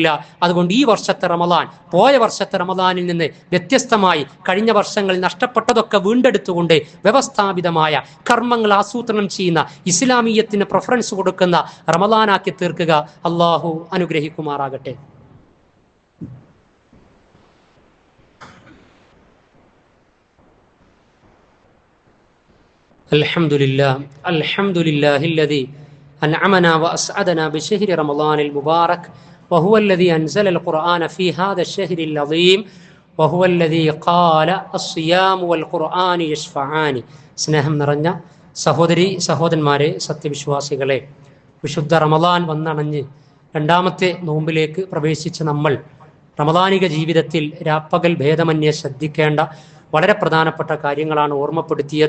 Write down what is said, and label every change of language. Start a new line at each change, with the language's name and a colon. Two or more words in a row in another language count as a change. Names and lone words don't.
Malayalam: അതുകൊണ്ട് ഈ വർഷത്തെ റമദാൻ പോയ വർഷത്തെ റമദാനിൽ നിന്ന് വ്യത്യസ്തമായി കഴിഞ്ഞ വർഷങ്ങളിൽ നഷ്ടപ്പെട്ടതൊക്കെ വീണ്ടെടുത്തുകൊണ്ട് വ്യവസ്ഥാപിതമായ കർമ്മങ്ങൾ ആസൂത്രണം ചെയ്യുന്ന, ഇസ്ലാമീയത്തിന് പ്രിഫറൻസ് കൊടുക്കുന്ന റമദാനാക്കി തീർക്കുക. അള്ളാഹു അനുഗ്രഹിക്കുമാറാകട്ടെ.
Arabic: الحمد لله الذي أنعمنا وأسعدنا بشهر رمضان المبارك وهو الذي أنزل القرآن في هذا الشهر العظيم وهو الذي قال الصيام والقرآن يشفعان.
Malayalam: സ്നേഹം നിറഞ്ഞ സഹോദരന്മാരെ, സത്യവിശ്വാസികളെ, വിശുദ്ധ റമദാൻ വന്നണഞ്ഞ് 2ാമത്തെ നോമ്പിലേക്ക് പ്രവേശിച്ച നമ്മൾ റമദാനിക ജീവിതത്തിൽ രാപ്പകൽ ഭേദമന്യേ ശ്രദ്ധിക്കേണ്ട വളരെ പ്രധാനപ്പെട്ട കാര്യങ്ങളാണ് ഓർമ്മപ്പെടുത്തിയത്.